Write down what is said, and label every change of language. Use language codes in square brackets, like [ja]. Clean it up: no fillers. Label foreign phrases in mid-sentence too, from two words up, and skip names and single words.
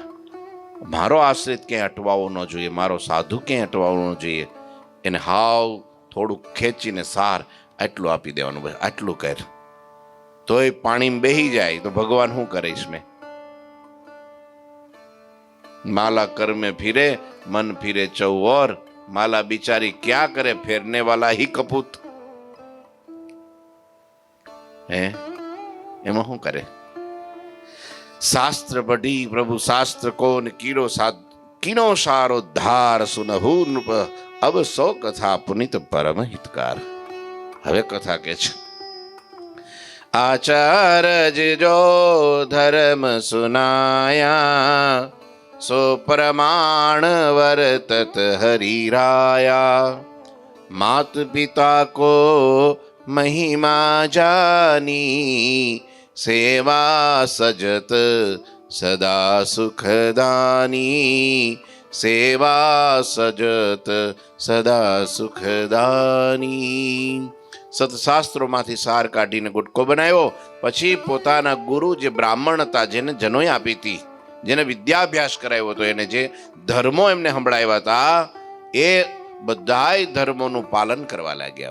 [gu] મારો આશ્રિત ક્યાંય અટવાવો ન જોઈએ, મારો સાધુ ક્યાંય અટવાવો ન જોઈએ. એને હાવ થોડુંક ખેંચીને સાર આટલું આપી દેવાનું, બસ આટલું કર. તોય પાણીમાં બેહી જાય તો ભગવાન શું કરીશ મેં? [hi] माला कर में फिरे मन फिरे चौओर, माला बिचारी क्या करे फेरने वाला ही कपूत. [gu] હે એમાં શું કરે? [hi] शास्त्र पढ़ी प्रभु शास्त्र कौन कीनो सारो धार सुनहु नृप, अब सो कथा पुनीत परम हितकार. [gu] હવે કથા કે છે, [hi] आचार्य जो धर्म सुनाया, सो प्रमाण वर्तत हरिराया. मात पिता को महिमा जानी, सेवा सजत सदा सुखदानी. सेवा सजत सदा સુખદાની. [gu] સતશાસ્ત્રોમાંથી સાર કાઢીને ગુટકો બનાવ્યો. પછી પોતાના ગુરુ જે બ્રાહ્મણ હતા, જેને જનોઈ આપી હતી, જેને વિદ્યાભ્યાસ કરાવ્યો હતો, એને જે ધર્મો એમને સંભળાવ્યા હતા, એ બધાય ધર્મોનું પાલન કરવા લાગ્યા.